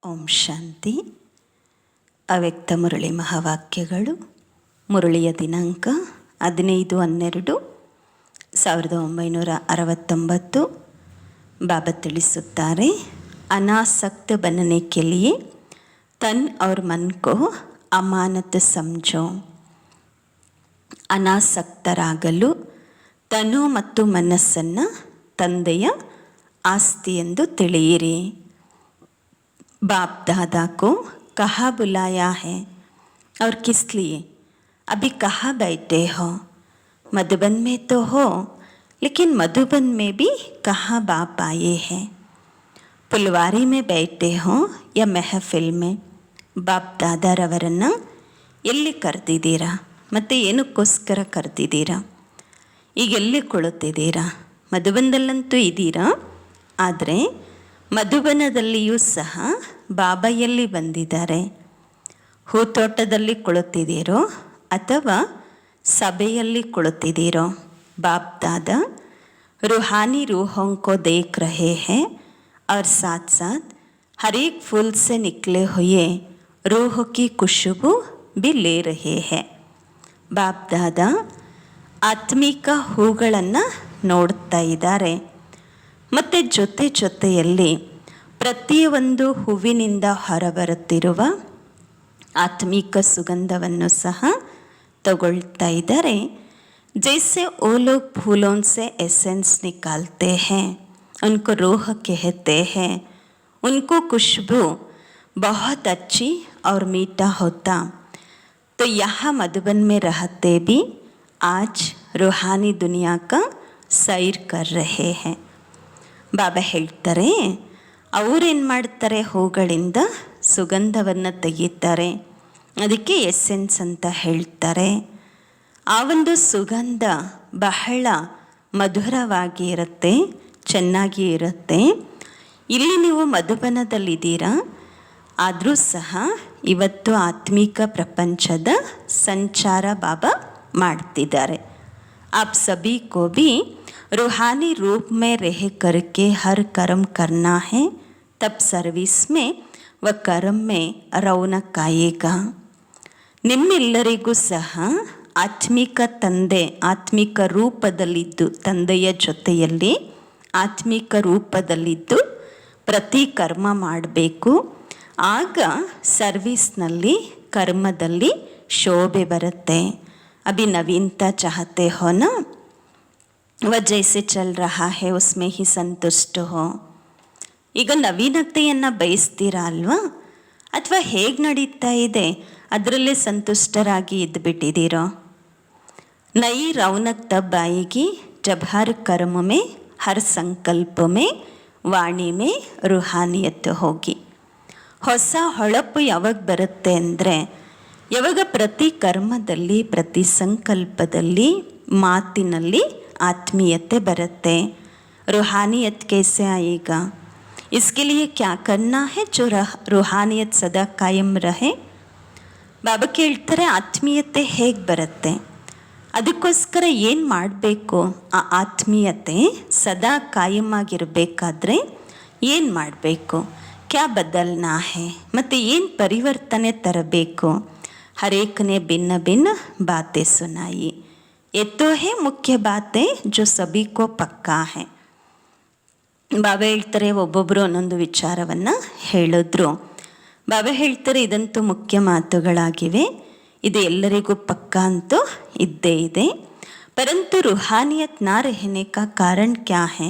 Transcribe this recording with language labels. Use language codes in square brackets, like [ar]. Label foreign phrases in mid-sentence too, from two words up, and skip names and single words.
[kn] ಓಂ ಶಾಂತಿ. ಅವ್ಯಕ್ತ ಮುರಳಿ ಮಹಾವಾಕ್ಯಗಳು. ಮುರಳಿಯ ದಿನಾಂಕ 15/12/1969. ಬಾಬಾ ತಿಳಿಸುತ್ತಾರೆ, ಅನಾಸಕ್ತ [hi] बनने के लिए तन और मन को अमानत समझो. [kn] ಅನಾಸಕ್ತರಾಗಲು ತನು ಮತ್ತು ಮನಸ್ಸನ್ನು ತಂದೆಯ ಆಸ್ತಿ ಎಂದು ತಿಳಿಯಿರಿ. [hi] बाप दादा को कहाँ बुलाया है और किस लिए? अभी कहाँ बैठे हो? मधुबन में तो हो, लेकिन मधुबन में भी कहाँ बाप आए हैं? फुलवारी में बैठे हो या महफिल में? [kn] ಬಾಪ್ ದಾದಾರವರನ್ನು ಎಲ್ಲಿ ಕರೆದಿದ್ದೀರಾ ಮತ್ತು ಏನಕ್ಕೋಸ್ಕರ ಕರೆದಿದ್ದೀರಾ? ಈಗ ಎಲ್ಲಿ ಕುಳಿತಿದ್ದೀರಾ? ಮಧುಬನದಲ್ಲಂತೂ ಇದ್ದೀರಾ, ಆದರೆ ಮಧುಬನದಲ್ಲಿಯೂ ಸಹ ಬಾಬಾ ಎಲ್ಲಿ ಬಂದಿದ್ದಾರೆ? ಹೂತೋಟದಲ್ಲಿ ಕುಳಿತಿದ್ದೀರೋ ಅಥವಾ ಸಭೆಯಲ್ಲಿ ಕುಳಿತಿದ್ದೀರೋ? [hi] ಬಾಪ್ ದಾದಾ रूहानी रूहों को देख रहे हैं और साथ साथ हर एक फूल से निकले हुए रूह की खुशबू भी ले रहे हैं. [kn] ಬಾಪ್ ದಾದಾ ಆತ್ಮಿಕ ಹೂಗಳನ್ನು ನೋಡ್ತಾ ಇದ್ದಾರೆ ಮತ್ತು ಜೊತೆಯಲ್ಲಿ ಪ್ರತಿಯೊಂದು ಹೂವಿನಿಂದ ಹೊರಬರುತ್ತಿರುವ ಆತ್ಮಿಕ ಸುಗಂಧವನ್ನು ಸಹ ತಗೊಳ್ತಾ ಇದ್ದಾರೆ. [hi] जैसे वो लोग फूलों से एसेंस निकालते हैं, उनको रूह कहते हैं, उनको खुशबू बहुत अच्छी और मीठा होता. तो यहाँ मधुबन में रहते भी आज रूहानी दुनिया का सैर कर रहे हैं. [kn] ಬಾಬಾ ಹೇಳ್ತಾರೆ, ಅವರೇನು ಮಾಡ್ತಾರೆ, ಹೂಗಳಿಂದ ಸುಗಂಧವನ್ನು ತೆಗಿತಾರೆ, ಅದಕ್ಕೆ ಎಸೆನ್ಸ್ ಅಂತ ಹೇಳ್ತಾರೆ. ಆ ಒಂದು ಸುಗಂಧ ಬಹಳ ಮಧುರವಾಗಿ ಇರುತ್ತೆ, ಚೆನ್ನಾಗಿ ಇರುತ್ತೆ. ಇಲ್ಲಿ ನೀವು ಮಧುಬನದಲ್ಲಿದ್ದೀರಾ, ಆದರೂ ಸಹ ಇವತ್ತು ಆತ್ಮಿಕ ಪ್ರಪಂಚದ ಸಂಚಾರ ಬಾಬಾ ಮಾಡ್ತಿದ್ದಾರೆ. [hi] आप सभी को भी रूहानी रूप में रह करके हर कर्म करना है, तब सर्विस में व कर्म में रौनक आएगा. [kn] ನಿಮ್ಮೆಲ್ಲರಿಗೂ ಸಹ ಆತ್ಮಿಕ ತಂದೆ ಆತ್ಮಿಕ ರೂಪದಲ್ಲಿದ್ದು, ತಂದೆಯ ಜೊತೆಯಲ್ಲಿ ಆತ್ಮಿಕ ರೂಪದಲ್ಲಿದ್ದು ಪ್ರತಿ ಕರ್ಮ ಮಾಡಬೇಕು. ಆಗ ಸರ್ವಿಸ್ನಲ್ಲಿ, ಕರ್ಮದಲ್ಲಿ ಶೋಭೆ ಬರುತ್ತೆ. [hi] अभी नवीनता चाहते हो ना, वह जैसे चल रहा है उसमें ही संतुष्ट हो. [kn] ಈಗ ನವೀನತೆಯನ್ನು ಬಯಸ್ತೀರಾ ಅಲ್ವಾ? ಅಥವಾ ಹೇಗೆ ನಡೀತಾ ಇದೆ ಅದರಲ್ಲೇ ಸಂತುಷ್ಟರಾಗಿ ಇದ್ದುಬಿಟ್ಟಿದ್ದೀರೋ? [hi] नई रौनक तब आएगी जब हर कर्म में, हर संकल्प में, वाणी में रूहानियत होगी. [kn] ಹೊಸ ಹೊಳಪು ಯಾವಾಗ ಬರುತ್ತೆ ಅಂದರೆ, ಯಾವಾಗ ಪ್ರತಿ ಕರ್ಮದಲ್ಲಿ, ಪ್ರತಿ ಸಂಕಲ್ಪದಲ್ಲಿ, ಮಾತಿನಲ್ಲಿ ಆತ್ಮೀಯತೆ ಬರುತ್ತೆ. [hi] रूहानियत कैसे आएगा? इसके लिए क्या करना है जो रूहानियत सदा कायम रहे? [kn] ಬಾಬಾ ಕೇಳ್ತಾರೆ, ಆತ್ಮೀಯತೆ ಹೇಗೆ ಬರುತ್ತೆ, ಅದಕ್ಕೋಸ್ಕರ ಏನು ಮಾಡಬೇಕು? ಆ ಆತ್ಮೀಯತೆ ಸದಾ ಕಾಯಂ ಆಗಿರಬೇಕಾದ್ರೆ ಏನು ಮಾಡಬೇಕು? [hi] क्या बदलना है, [kn] ಮತ್ತು ಏನು ಪರಿವರ್ತನೆ ತರಬೇಕು? [hi] हरेक ने भिन्न भिन्न बातें सुनाई. ये तो है मुख्य बातें जो सभी को पक्का है. [kn] ಬಾಬಾ ಹೇಳ್ತಾರೆ, ಒಬ್ಬೊಬ್ಬರು ಒಂದೊಂದು ವಿಚಾರವನ್ನು ಹೇಳಿದ್ರು. ಬಾಬಾ ಹೇಳ್ತಾರೆ, ಇದಂತೂ ಮುಖ್ಯ ಮಾತುಗಳಾಗಿವೆ, ಇದು ಎಲ್ಲರಿಗೂ ಪಕ್ಕಾ ಅಂತೂ ಇದ್ದೇ ಇದೆ. [hi] परंतु रूहानियत ना रहने का कारण क्या है?